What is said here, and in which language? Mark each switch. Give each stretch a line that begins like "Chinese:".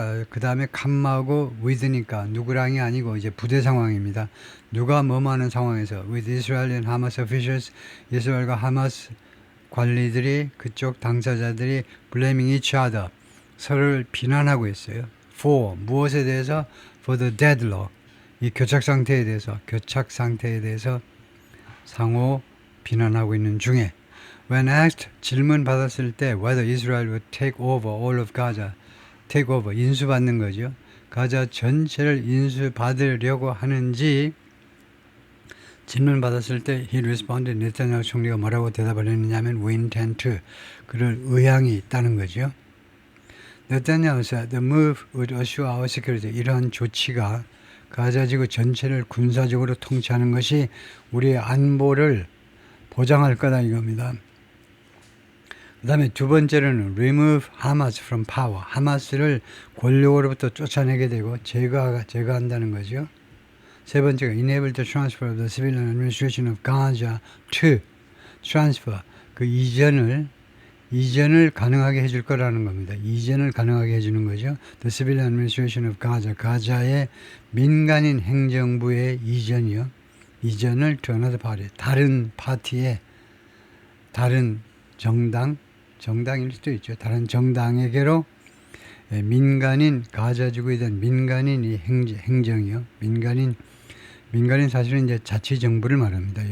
Korean: 그 다음에 캄마하고 with니까 누구랑이 아니고 이제 부대 상황입니다. 누가 뭐하는 상황에서
English: with Israel and Hamas officials,
Korean: 이스라엘과 하마스 관리들이, 그쪽 당사자들이
English: blaming each other,
Korean: 서로를 비난하고 있어요. for 무엇에 대해서?
English: for the deadlock,
Korean: 이 교착 상태에 대해서 상호 비난하고 있는 중에
English: when asked,
Korean: 질문 받았을 때
English: whether Israel would take over all of Gaza, take over,
Korean: 인수받는 거죠. 가자 전체를 인수받으려고 하는지 질문 받았을 때
English: he responded,
Korean: 네타냐후 총리가 뭐라고 대답을 했느냐면
English: we intend to,
Korean: 그럴 의향이 있다는 거죠. 네타냐후
English: said the move would assure our security,
Korean: 이러한 조치가 가자지구 전체를 군사적으로 통치하는 것이 우리의 안보를 보장할 거다 이겁니다. 그 다음에 두 번째로는
English: remove Hamas from power,
Korean: 하마스를 권력으로부터 쫓아내게 되고 제거한다는 거죠. 세 번째가
English: enable the transfer of the civilian administration of Gaza to transfer,
Korean: 그 이전을 가능하게 해줄 거라는 겁니다. 이전을 가능하게 해주는 거죠.
English: The civilian administration of Gaza,
Korean: 가자의 민간인 행정부의 이전이요. 이전을
English: to another party,
Korean: 다른 파티에, 다른 정당일 수도 있죠. 다른 정당에게로 민간인, 가자지구에 대한 민간인이 행정이요. 민간인 사실은 이제 자치정부를 말합니다.